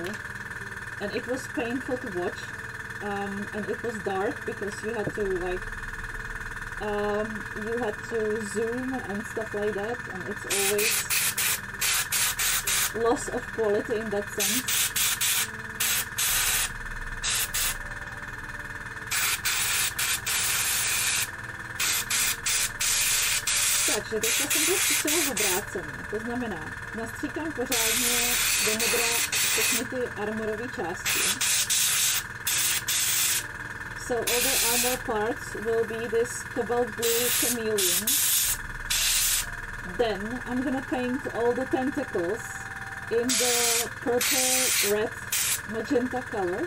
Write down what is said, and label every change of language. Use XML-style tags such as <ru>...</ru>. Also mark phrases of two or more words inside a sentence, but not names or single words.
<en>And it was painful to watch. And it was dark because you had to like, you had to zoom and stuff like that. And it's always loss of quality in that sense.</en> <cs>Takže teďka jsem to zkusila obráceně, to znamená, nastříkám pořádně do modra všechny ty armorové části.</cs> <en>So all the armor parts will be this cobalt blue chameleon. Then I'm gonna paint all the tentacles in the purple, red, magenta color.</en>